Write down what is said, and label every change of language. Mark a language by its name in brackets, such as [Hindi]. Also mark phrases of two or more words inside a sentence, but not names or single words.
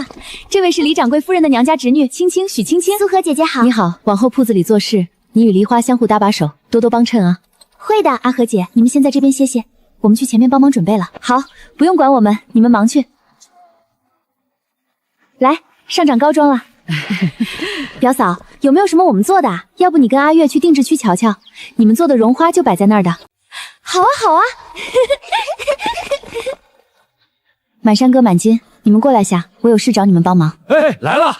[Chinese] 這位是李掌櫃夫人的娘家侄女青青，許青青。蘇和姐姐好。你好，往後鋪子裡做事，你與梨花相互搭把手，多多幫襯啊。會的，阿和姐，你們先在這邊歇歇，我們去前面幫忙準備了。好，不用管我們，你們忙去。來，上長高妝了。表嫂，有沒有什麼我們做的啊？要不你跟阿月去定制區瞧瞧，你們做的絨花就擺在那兒的。好啊，好啊。滿山歌滿金，你們過來下，我有事找你們幫忙。哎，來了，